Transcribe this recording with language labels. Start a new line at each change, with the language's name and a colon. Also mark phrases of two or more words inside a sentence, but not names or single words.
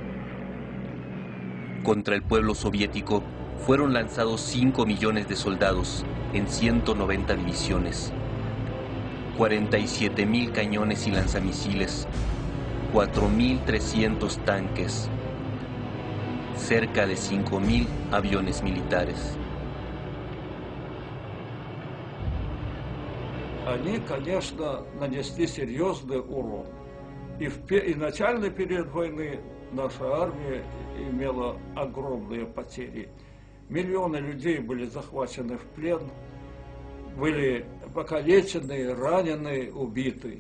Spanish: Contra el pueblo soviético fueron lanzados 5 millones de soldados en 190 divisiones. 47.000 cañones y lanzamisiles, 4.300 tanques, cerca de 5.000 aviones militares.
Russian: Они, конечно, нанесли серьезный урон. И начальный период войны наша армия имела огромные потери. Миллионы людей были захвачены в плен, были покалечены, ранены, убиты.